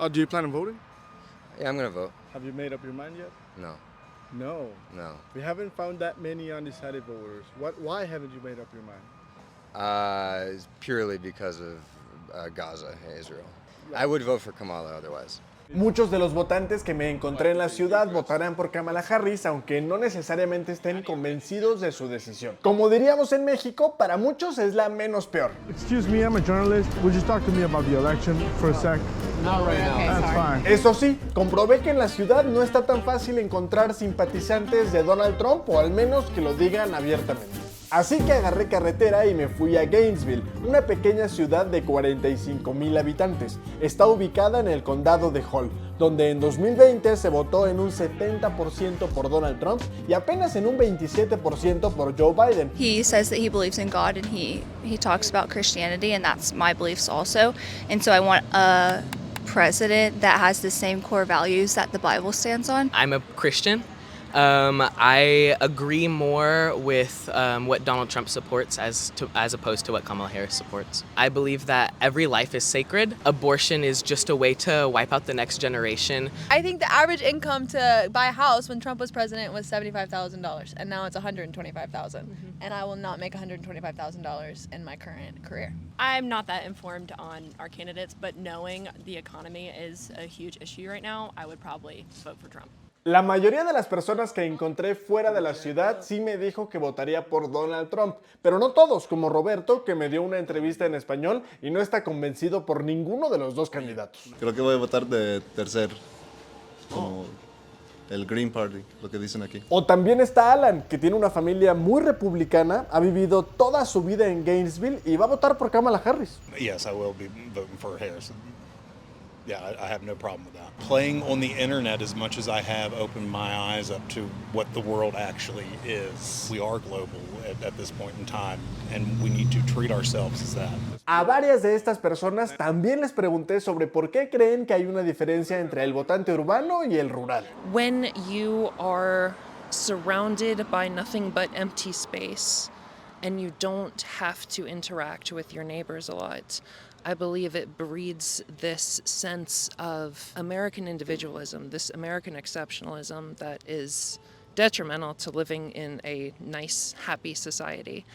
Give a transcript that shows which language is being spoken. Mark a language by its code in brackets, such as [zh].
[en] Do you plan on voting? Yeah, I'm gonna vote. Have you made up your mind yet? No. No. No. We haven't found that many undecided voters. Why haven't you made up your mind? It's purely because of Gaza and Israel. I would vote for Kamala otherwise. [es] Muchos de los votantes que me encontré en la ciudad votarán por Kamala Harris, aunque no necesariamente estén convencidos de su decisión. Como diríamos en México, para muchos es la menos peor. [en] Excuse me, I'm a journalist. Would you talk to me about the election for a sec? Not right now. That's fine. [es] Eso sí, comprobé que en la ciudad no está tan fácil encontrar simpatizantes de Donald Trump, o al menos que lo digan abiertamente. Así que agarré carretera y me fui a Gainesville, una pequeña ciudad de 45,000 habitantes. Está ubicada en el condado de Hall. donde en 2020 se votó en un 70% por Donald Trump y apenas en un 27% por Joe Biden. [en] He says that he believes in God and he talks about Christianity, and that's my beliefs also. And so I want a president that has the same core values that the Bible stands on. I'm a Christian. I agree more with what Donald Trump supports as opposed to what Kamala Harris supports. I believe that every life is sacred. Abortion is just a way to wipe out the next generation. I think the average income to buy a house when Trump was president was $75,000, and now it's $125,000. And I will not make $125,000 in my current career. I'm not that informed on our candidates, but knowing the economy is a huge issue right now, I would probably vote for Trump. [es] La mayoría de las personas que encontré fuera de la ciudad sí me dijo que votaría por Donald Trump, pero no todos, como Roberto, que me dio una entrevista en español y no está convencido por ninguno de los dos candidatos. Creo que voy a votar de tercer, como el Green Party, lo que dicen aquí. O también está Alan, que tiene una familia muy republicana, ha vivido toda su vida en Gainesville y va a votar por Kamala Harris. [en] Yes, I will be voting for Harris. Yeah, I have no problem with that. Playing on the internet as much as I have opened my eyes up to what the world actually is. We are global at this point in time, and we need to treat ourselves as that. [es] A varias de estas personas también les pregunté sobre por qué creen que hay una diferencia entre el votante urbano y el rural. [en] When you are surrounded by nothing but empty space and you don't have to interact with your neighbors a lot, I believe it breeds this sense of American individualism, this American exceptionalism that is detrimental to living in a nice, happy society.